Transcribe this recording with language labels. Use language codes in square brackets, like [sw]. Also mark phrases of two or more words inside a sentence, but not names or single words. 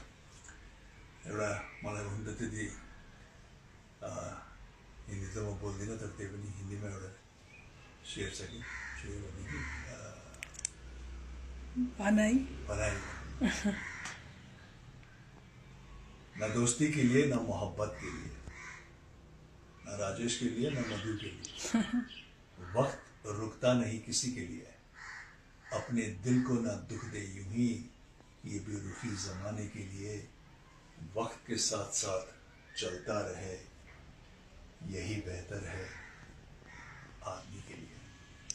[ne] एउटा मलाई हुन त त्यति हिन्दी त म बोल्दिनँ, तर त्यही पनि हिन्दीमा एउटा शेर छ कि भनाइ [hi] न दोस्ती के लिए, न मोहब्बत के लिए, न राजेश के लिए, न मधु के लिए, वक्त रुकता नहीं किसी के लिए, अपने दिल को ना दुख दे यूं ही, ये बेरुखी जमाने के लिए, वक्त के साथ साथ चलता रहे, यही बेहतर है आदमी के लिए।